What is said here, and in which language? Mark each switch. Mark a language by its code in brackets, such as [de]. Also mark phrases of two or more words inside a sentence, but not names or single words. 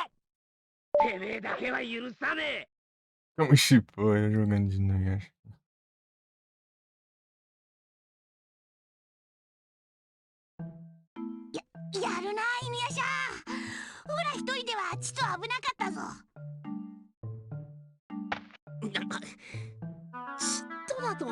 [ja] てめえだけは許さねえ。 [pt] Como chipou eu jogando de noite. [ja] やるな犬夜叉。ほら一人ではちと危なかったぞ。嫉妬だと？